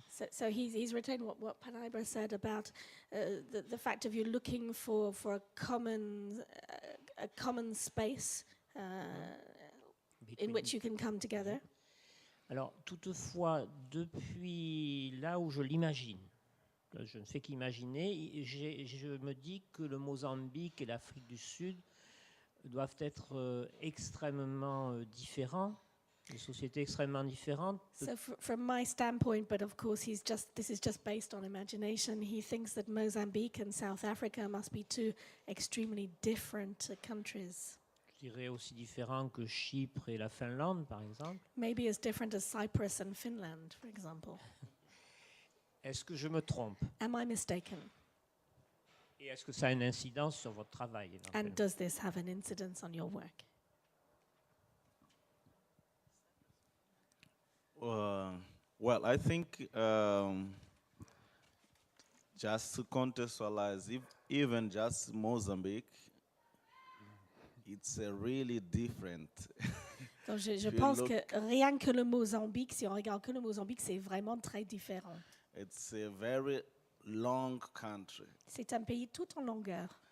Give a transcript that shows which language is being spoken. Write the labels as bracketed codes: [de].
[en] So he's retained what Panaibra said about the fact of you looking for a common space in which you can come together. [fr] Alors, toutefois, depuis là où je l'imagine, je ne fais qu'imaginer, je me dis que le Mozambique et l'Afrique du Sud doivent être extrêmement différents, des sociétés extrêmement différentes. [en] So from my standpoint, but of course this is just based on imagination, he thinks that Mozambique and South Africa must be 2 extremely different countries. [fr] Je dirais aussi différents que Chypre et la Finlande, par exemple. [en] Maybe as different as Cyprus and Finland, for example. [fr] Est-ce que je me trompe? [en] Am I mistaken? [fr] Et est-ce que ça a une incidence sur votre travail éventuellement? [en] And does this have an incidence on your work? Well, I think just to contextualize, even just Mozambique, it's really different. [fr] Donc je pense que rien que le Mozambique, si on regarde que le Mozambique, c'est vraiment très différent. [en] It's a very long country. [fr] C'est un pays tout en longueur.